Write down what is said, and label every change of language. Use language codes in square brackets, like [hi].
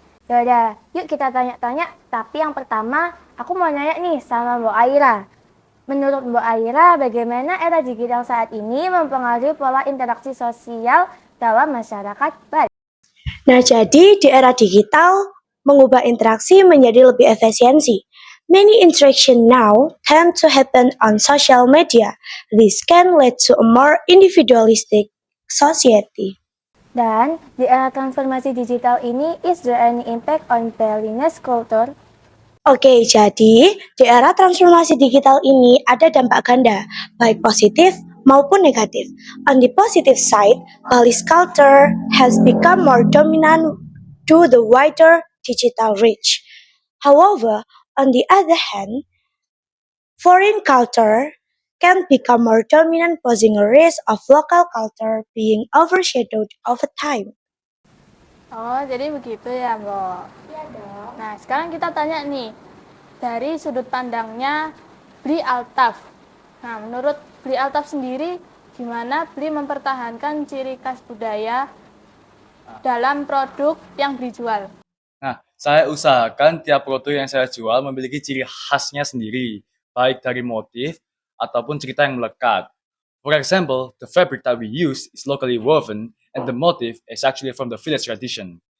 [id] Yaudah, yuk kita tanya-tanya. Tapi yang pertama, aku mau nanya nih sama Mbak Aira. Menurut Mbak Aira, bagaimana era digital saat ini mempengaruhi pola interaksi sosial dalam masyarakat Bali? Nah, jadi di era digital, mengubah interaksi menjadi lebih efisiensi. [en] Many interaction now tend to happen on social media. This can lead to a more individualistic society. [id] Dan di era transformasi digital ini, [en] is there any impact on Balinese culture? [id] Oke, jadi di era transformasi digital ini ada dampak ganda, baik positif maupun negatif. [en] On the positive side, Bali's culture has become more dominant due to the wider digital reach. However, on the other hand, foreign culture can become more dominant, posing a risk of local culture being overshadowed over time. [id] Oh, jadi begitu ya, Mbok? Iya dong. Nah, sekarang kita tanya nih, dari sudut pandangnya Bli Altaf. Nah, menurut Bli Altaf sendiri, gimana Bli mempertahankan ciri khas budaya dalam produk yang Bli jual? Nah, saya usahakan tiap produk yang saya jual memiliki ciri khasnya sendiri, baik dari motif ataupun cerita yang melekat. [en] For example, the fabric that we use is locally woven and the motif is actually from the village tradition.